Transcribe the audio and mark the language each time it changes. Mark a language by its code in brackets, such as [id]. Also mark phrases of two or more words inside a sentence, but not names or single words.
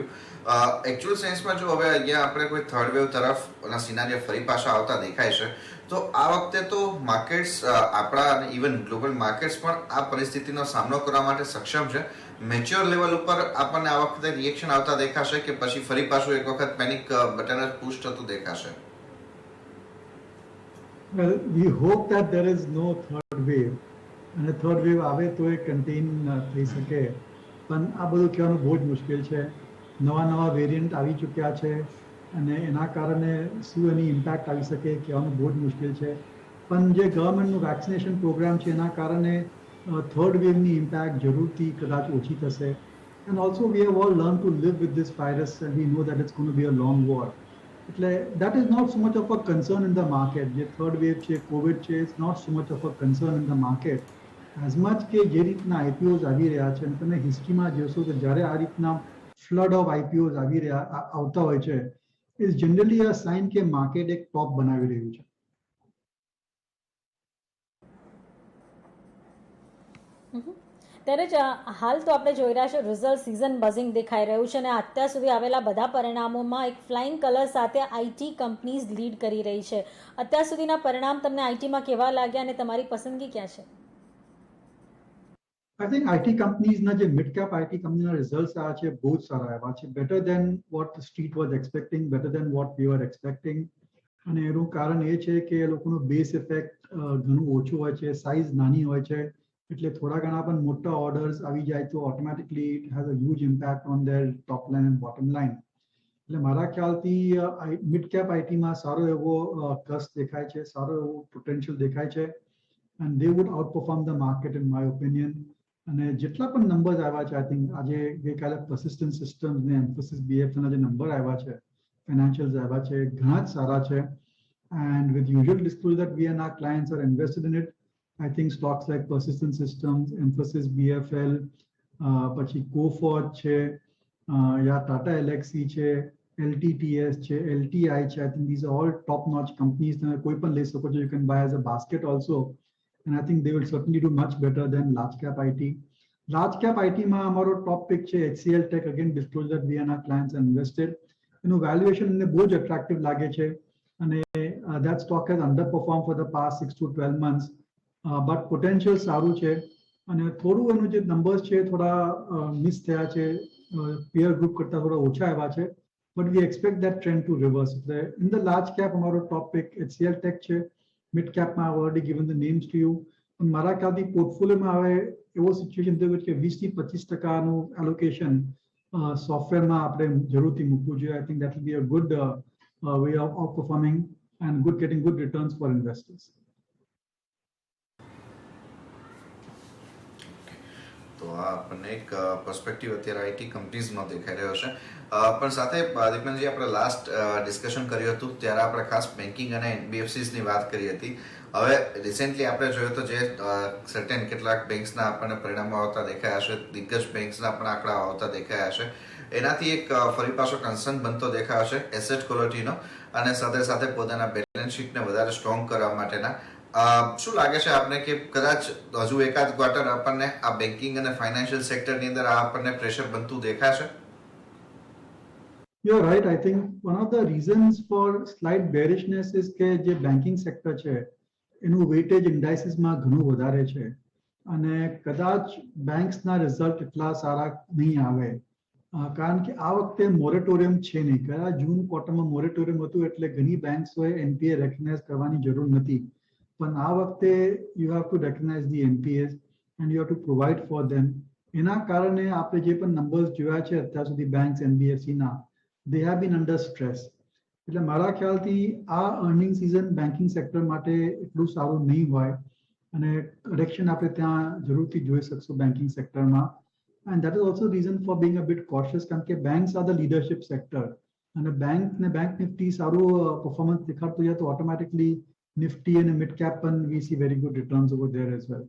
[gu] એકચ્યુઅલ સેન્સમાં જો હવે અહીંયા આપણે કોઈ [en] third wave [gu] તરફના સિનારીઓ ફરી પાછા આવતા દેખાય છે, તો આ વખતે તો માર્કેટ્સ આપણા અને [en] even global markets [gu] પણ આ પરિસ્થિતિનો સામનો કરવા માટે સક્ષમ છે. [en] mature level [gu] ઉપર આપણને આ વખતે રિએક્શન આવતા દેખાશે કે પછી ફરી પાછું એક વખત [en] panic button [gu] જ પુશ થતું દેખાશે? [en] Well, we hope that there is no third wave. [gu] અને [en] third wave [gu] આવે તો એ કન્ટેન થઈ શકે. પણ આ બધું કહેવાનું બહુ જ મુશ્કેલ છે. નવા વેરિયન્ટ આવી ચૂક્યા છે અને એના કારણે શું એની ઇમ્પેક્ટ આવી શકે કહેવાનું બહુ જ મુશ્કેલ છે. પણ જે ગવર્મેન્ટનું [en] vaccination program [gu] છે એના કારણે થર્ડ વેવની ઇમ્પેક્ટ જરૂરથી કદાચ ઓછી થશે. [en] And also we have all learned to live with this virus and we know that it's going to be a long war. એટલે that is not so much of a concern in the market. [gu] જે [en] third wave [gu] છે, COVID છે, [en] it's not so much of a concern in the market. As much [gu] કે જે રીતના IPOs આવી રહ્યા છે અને તમે હિસ્ટ્રીમાં જોશો કે જ્યારે આ રીતના [en] flood of IPOs [gu] આવતા હોય છે, [en] is generally a sign [gu] કે માર્કેટ એક ટોપ બનાવી રહ્યું છે. ત્યારે જ હાલ તો આપણે જોઈ રહ્યા છે [en] result season buzzing [gu] દેખાઈ રહ્યું છે અને અત્યાર સુધી આવેલા બધા પરિણામોમાં એક [en] flying color [gu] સાથે [en] IT companies [gu] લીડ કરી રહી છે. અત્યાર સુધીના પરિણામ તમને આઈટીમાં કેવા લાગ્યા અને તમારી પસંદગી ક્યાં છે? [en] I think [gu] IT કંપનીઝના જે [en] mid cap IT [gu] કંપનીના રિઝલ્ટ્સ આવ્યા છે બહુ જ સારા આવ્યા છે. [en] better than what the street was expecting, better than what we were expecting. [gu] અને એનું કારણ એ છે કે એ લોકોનું [en] base effect [gu] ઘણું ઓછું હોય છે, સાઇઝ નાની હોય છે, એટલે થોડા ઘણા પણ મોટા ઓર્ડર્સ આવી જાય તો [en] automatically it has a huge impact on their top line and bottom line. [gu] એટલે મારા ખ્યાલથી [en] mid cap [gu] આઈટીમાં સારો એવો કસ દેખાય છે, સારો એવો પોટેન્શિયલ દેખાય છે [en] and they would outperform the market in my opinion. [gu] અને જેટલા પણ નંબર્સ આવ્યા છે, [en] I think [gu] આજે ગઈકાલે પર્સિસ્ટન્ટ સિસ્ટમ્સ ને એમ્ફોસિસ બીએફના જે નંબર આવ્યા છે, ફાઇનાન્શિયલ્સ આવ્યા છે, ઘણા જ સારા છે. [en] and with usual disclosure that we and our clients are invested in it, I think stocks like Persistent Systems, Emphasis BFL, [gu] પછી Coforge છે, યા Tata Elxsi છે, LTTS છે, LTI છે. [en] I think these are all top-notch companies. [gu] તમે કોઈ પણ લઈ શકો છો. [en] You can buy as a basket also. And I think they will certainly do much better than large cap IT. Large cap IT [gu] માં અમારો [en] top pick [gu] છે HCL Tech. [en] Again, disclose that we and our clients are invested. એનું valuation [gu] ને બહુ જ [en] attractive [gu] લાગે છે અને [en] that stock has underperformed for the past 6 to 12 months. But potential [gu] સારું છે અને થોડું એનું જે નંબર્સ છે થોડા મિસ થયા છે, [en] peer group [gu] કરતા થોડા ઓછા આવ્યા છે. [en] But we expect that trend to reverse. In the large cap અમારો top pick HCL Tech છે. mid cap-માં I've already given the names to you. [gu] પણ મારા ખ્યાલથી પોર્ટફોલિયોમાં હવે એવો સિચ્યુએશન થયું કે 20-25% એલોકેશન સોફ્ટવેરમાં આપણે જરૂરથી મૂકવું જોઈએ. [en] I think that will be a good way of outperforming and getting good returns for investors. [gu] તો આ આપણને એક પર્સપેક્ટિવ અત્યારે આઈટી કંપનીઝનો દેખાઈ રહ્યો છે. પણ સાથે દીપનજી, આપણે લાસ્ટ ડિસ્કશન કર્યું હતું ત્યારે આપણે ખાસ બેન્કિંગ અને એનબીએફસીસની વાત કરી હતી. હવે રિસેન્ટલી આપણે જોયું તો જે સર્ટેન કેટલાક બેંક્સના આપણને પરિણામો આવતા દેખાયા છે, દિગ્ગજ બેંક્સના પણ આંકડા આવતા દેખાયા છે. એનાથી એક ફરી પાછો કન્સર્ન બનતો દેખાયો છે એસેટ ક્વોલિટીનો અને સાથે સાથે પોતાના બેલેન્સ શીટને વધારે સ્ટ્રોંગ કરવા માટેના. શું લાગે છે આપને કે કદાચ હજુ એકાદ ક્વાર્ટર આપણને આ બેન્કિંગ અને ફાઇનાન્શિયલ સેક્ટરની અંદર આપણને પ્રેશર બનતું દેખાશે? [en] You're right. I think one of the reasons for slight bearishness is [gu] કે જે બેન્કિંગ સેક્ટર છે એનું વેટેજ ઇન્ડાઇસીસમાં ઘણું વધારે છે અને કદાચ બેંક્સના રિઝલ્ટ એટલા સારા નહીં આવે કારણ કે આ વખતે મોરેટોરિયમ છે નહીં. કદાચ જૂન ક્વાર્ટરમાં મોરેટોરિયમ હતું એટલે ઘણી બેંક્સોએ એનપીએ રેકગ્નાઇઝ કરવાની જરૂર નથી. [en] પણ આ વખતે you have to recognize the NPAs and you have to provide for them. [gu] એના કારણે આપણે જે પણ નંબર્સ જોયા છે અત્યાર સુધી બેંક્સ એનબીએફસીના, [en] they have been under stress. [gu] એટલે મારા ખ્યાલથી આ [en] earning season banking sector [gu] માટે એટલું સારું નહીં હોય અને કરેક્શન આપણે ત્યાં જરૂરથી જોઈ શકશું બેન્કિંગ સેક્ટરમાં. [en] and that is also reason for being a bit cautious [gu] કારણ કે [en] banks are the leadership sector [gu] અને બેંક નિફ્ટી સારું પરફોર્મન્સ દેખાડતું જાય તો ઓટોમેટિકલી નિફ્ટી અને મિડ કેપ પણ [en] we see very good returns over there as well.